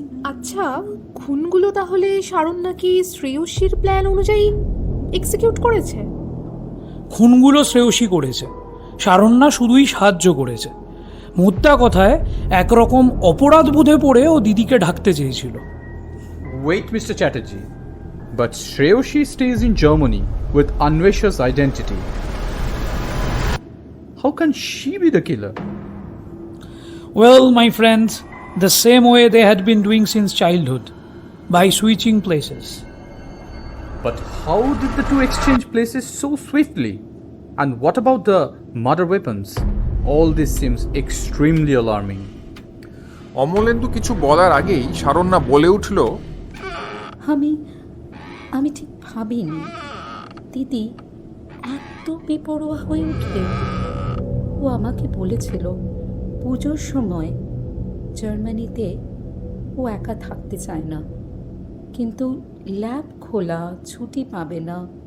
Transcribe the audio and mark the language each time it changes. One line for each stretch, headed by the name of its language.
Bangla: আচ্ছা, খুনগুলো তাহলে শারণ্যা কি শ্রেয়সীর প্ল্যান অনুযায়ী এক্সিকিউট করেছে? খুনগুলো শ্রেয়সী করেছে, শারণ্যা শুধুই সাহায্য করেছে। মোদ্দা কথায় একরকম অপরাধ বোধে পড়ে ও দিদিকে ঢাকতে চেয়েছিল।
English: Wait, Mr. Chatterjee. But Shreyoshi stays in Germany with Anvesha's identity. How can she be the killer? Well, my friends, the same way they had been doing since childhood, by switching places. But how did the two exchange places so swiftly? And what about the murder weapons? All this seems extremely alarming.
Bangla: Amalendu কিছু বলার আগেই শারণ্যা বলে উঠল, আমি ঠিক ভাবিনি দিদি এত বেপরোয়া হয়ে উঠবে। ও আমাকে বলেছিল পুজোর সময় জার্মানিতে ও একা থাকতে চায় না, কিন্তু ল্যাব খোলা, ছুটি পাবে না।